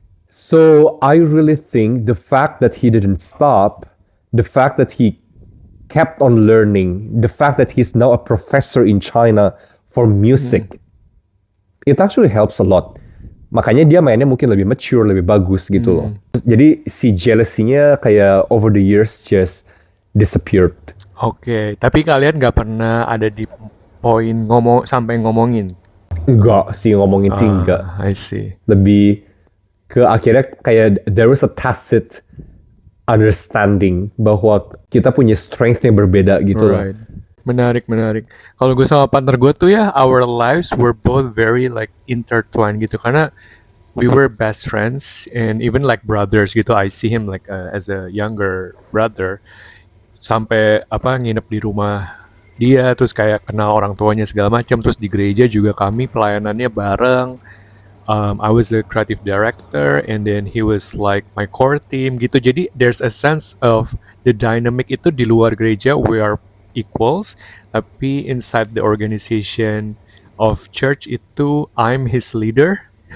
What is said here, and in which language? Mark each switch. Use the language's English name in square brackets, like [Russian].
[English] So I really think the fact that he didn't stop, the fact that he kept on learning, the fact that he's now a professor in China for music, it actually helps a lot. [Indonesian] Makanya dia mainnya mungkin lebih mature, lebih bagus gitu loh. Jadi si jealousy-nya kayak [English] over the years just disappeared. [Indonesian] Oke, tapi kalian nggak pernah ada di poin sampai ngomongin? Enggak sih, ngomongin sih enggak. [English] I see. [Indonesian] Lebih ke akhirnya kayak [English] there was a tacit understanding [Indonesian] bahwa kita punya strength yang berbeda gitu loh. [English] Right. Menarik. [Indonesian] Kalau gue sama partner gue tuh ya, [English] our lives were both very like intertwined gitu, karena we were best friends and even like brothers gitu. I see him like as a younger brother, [Indonesian] sampai nginep di rumah dia, terus kayak kenal orang tuanya segala macam. Terus di gereja juga kami pelayanannya bareng. [English] I was a creative director and then he was like my core team gitu. Jadi there's a sense of the dynamic [Indonesian] itu di luar gereja [English] we are equals, tapi inside the organization of church itu I'm his leader.